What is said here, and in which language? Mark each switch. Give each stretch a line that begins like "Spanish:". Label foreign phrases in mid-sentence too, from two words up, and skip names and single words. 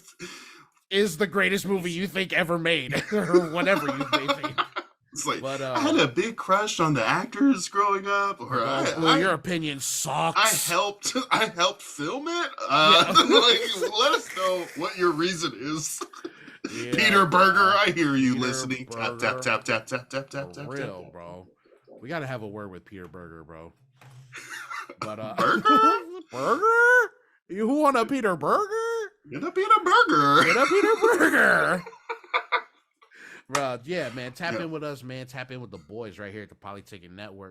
English: is the greatest movie you think ever made, or whatever you may think. It's like, I had a big crush on the actors growing up, or your opinion sucks. I helped film it. Like, let us know what your reason is. Yeah, Peter Berger, I hear you Peter listening. Tap, tap, tap, tap, tap, tap, tap, tap. Real, tap. Bro. We gotta have a word with Peter Berger, bro. But Berger? Berger? You want a Peter Berger? Get a Peter Berger. Get a Peter Berger. Bro, yeah, man. Tap in with us, man. Tap in with the boys right here at the Polyticket Network.